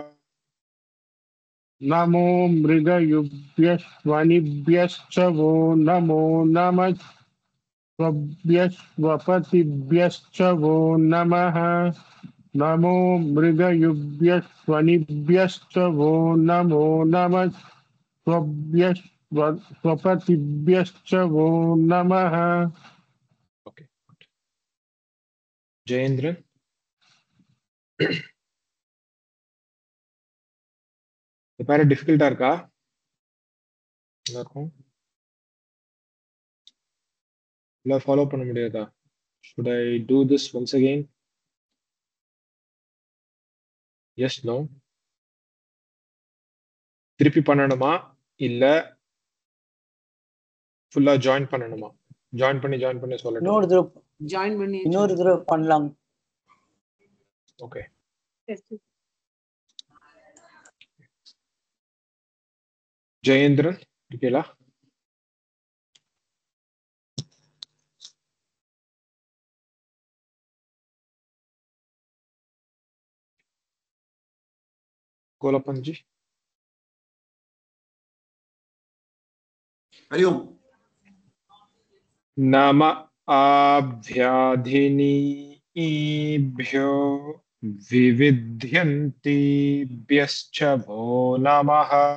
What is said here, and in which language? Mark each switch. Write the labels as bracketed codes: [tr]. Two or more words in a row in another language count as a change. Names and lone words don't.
[sa] नमो मृगयुभ्यश्वनिभ्यश्च वो नमो नमः स्वभ्यश्वपतिभ्यश्च वो नमः नमो मृगयुभ्यश्वनिभ्यश्च वो नमो नमः स्वपतिभ्यश्च वो नमः [en] Okay. [ta] जयेंद्र பாரு டிஃபிகல்ட்டா இருக்கா எல்லாருக்கும் இல்ல ஃபாலோ பண்ண முடியாதா [en] should I do this once again yes no [ta] திருப்பி பண்ணணுமா இல்ல [en] full join [ta] பண்ணணுமா ஜாயின் பண்ணி சொல்லட்டுமா இன்னொரு தடவை Join பண்ணி இன்னொரு தடவை பண்ணலாம். ஓகே ஜெயேந்திரன் இருக்கீங்களா கோலப்பஞ்சி [sa] हरि ओम नम आभ्याधिनीभ्यो विविध्यन्तीभ्यश्च वो नमः